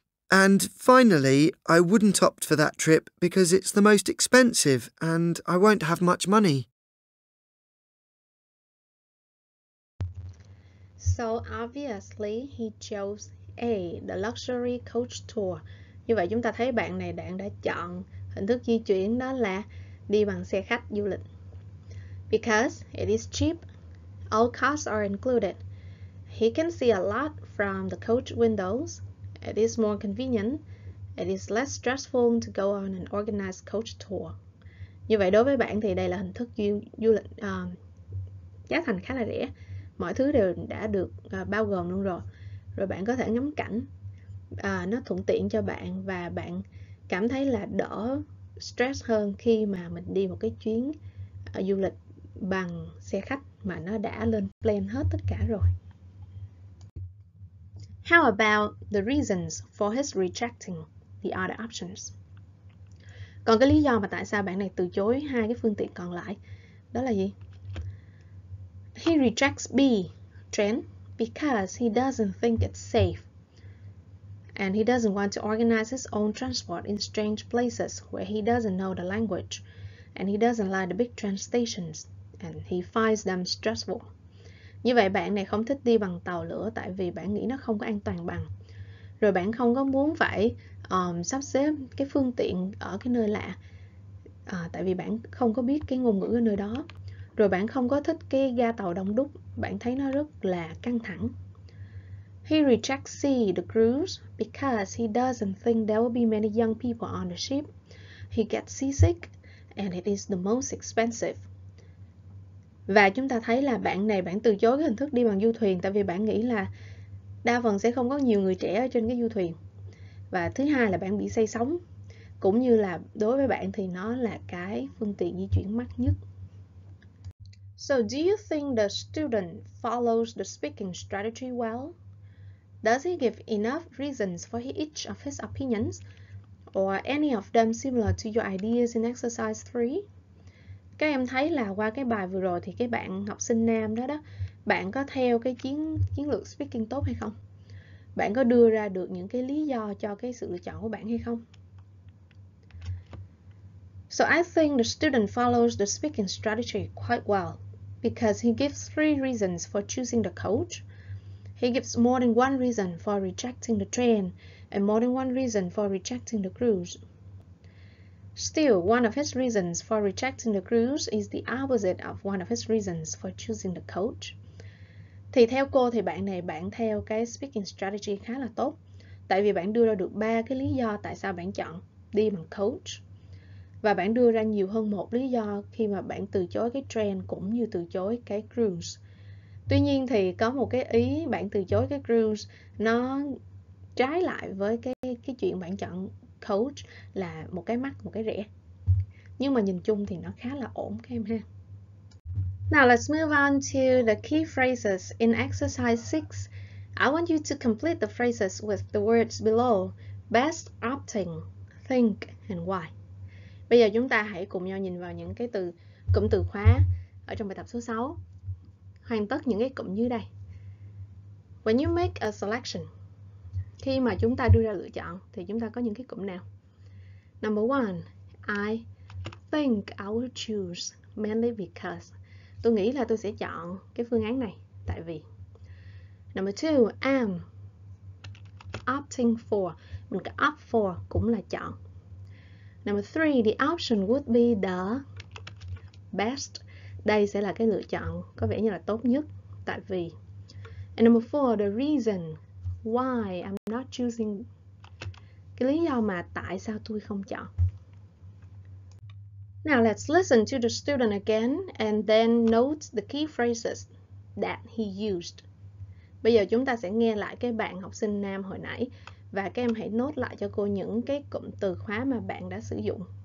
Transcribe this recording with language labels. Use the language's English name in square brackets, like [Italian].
[English] And finally, I wouldn't opt for that trip because it's the most expensive and I won't have much money. So obviously he chose A, the luxury coach tour. [Vietnamese] Như vậy chúng ta thấy bạn này đã chọn hình thức di chuyển đó là đi bằng xe khách du lịch. [English] Because it is cheap, all costs are included. He can see a lot from the coach windows. It is more convenient. It is less stressful to go on an organized coach tour. [Vietnamese] Như vậy đối với bạn thì đây là hình thức du lịch giá thành khá là rẻ. Mọi thứ đều đã được bao gồm luôn rồi. Rồi bạn có thể ngắm cảnh. Nó thuận tiện cho bạn và bạn cảm thấy là đỡ stress hơn khi mà mình đi một cái chuyến du lịch bằng xe khách mà nó đã lên plan hết tất cả rồi. [English] How about the reasons for his rejecting the other options? [Vietnamese] Còn cái lý do mà tại sao bạn này từ chối hai cái phương tiện còn lại đó là gì? [English] He rejects B, train, because he doesn't think it's safe. And he doesn't want to organize his own transport in strange places where he doesn't know the language. And he doesn't like the big train stations. And he finds them stressful. [Vietnamese] Như vậy bạn này không thích đi bằng tàu lửa tại vì bạn nghĩ nó không có an toàn bằng. Rồi bạn không có muốn phải sắp xếp cái phương tiện ở cái nơi lạ. Tại vì bạn không có biết cái ngôn ngữ ở nơi đó. Rồi bạn không có thích cái ga tàu đông đúc. Bạn thấy nó rất là căng thẳng. [English] He rejects the cruise because he doesn't think there will be many young people on the ship. He gets seasick and it is the most expensive. [Vietnamese] Và chúng ta thấy là bạn này bạn từ chối cái hình thức đi bằng du thuyền tại vì bạn nghĩ là đa phần sẽ không có nhiều người trẻ ở trên cái du thuyền. Và thứ hai là bạn bị say sóng. Cũng như là đối với bạn thì nó là cái phương tiện di chuyển mắc nhất. [English] So do you think the student follows the speaking strategy well? Does he give enough reasons for each of his opinions? Or any of them similar to your ideas in exercise 3? [Vietnamese] Các em thấy là qua cái bài vừa rồi thì cái bạn học sinh nam đó, bạn có theo cái chiến lược speaking tốt hay không? Bạn có đưa ra được những cái lý do cho cái sự lựa chọn của bạn hay không? [English] So I think the student follows the speaking strategy quite well because he gives 3 reasons for choosing the coach. He gives more than one reason for rejecting the train and more than one reason for rejecting the cruise. Still, one of his reasons for rejecting the cruise is the opposite of one of his reasons for choosing the coach. [Vietnamese] Thì theo cô thì bạn này bạn theo cái speaking strategy khá là tốt. Tại vì bạn đưa ra được 3 cái lý do tại sao bạn chọn đi bằng coach. Và bạn đưa ra nhiều hơn một lý do khi mà bạn từ chối cái train cũng như từ chối cái cruise. Tuy nhiên thì có một cái ý bạn từ chối cái cruise nó trái lại với cái chuyện bạn chọn coach là một cái mắc, một cái rẻ. Nhưng mà nhìn chung thì nó khá là ổn các em ha. [English] Now let's move on to the key phrases in exercise 6. I want you to complete the phrases with the words below. Best, opting, think, and why. [Vietnamese] Bây giờ chúng ta hãy cùng nhau nhìn vào những cái cụm từ khóa ở trong bài tập số 6. Hoàn tất những cái cụm dưới đây. [English] When you make a selection, [Vietnamese] khi mà chúng ta đưa ra lựa chọn thì chúng ta có những cái cụm nào? [English] Number 1, I think I will choose mainly because. [Vietnamese] Tôi nghĩ là tôi sẽ chọn cái phương án này tại vì. [English] Number 2, am opting for. [Vietnamese] Mình có opt for cũng là chọn. [English] Number 3, the option would be the best. [Vietnamese] Đây sẽ là cái lựa chọn có vẻ như là tốt nhất tại vì. [English] And number 4, the reason why I'm not choosing. [Vietnamese] Cái lý do mà tại sao tôi không chọn. [English] Now let's listen to the student again and then note the key phrases that he used. [Vietnamese] Bây giờ chúng ta sẽ nghe lại cái bạn học sinh nam hồi nãy và các em hãy nốt lại cho cô những cái cụm từ khóa mà bạn đã sử dụng.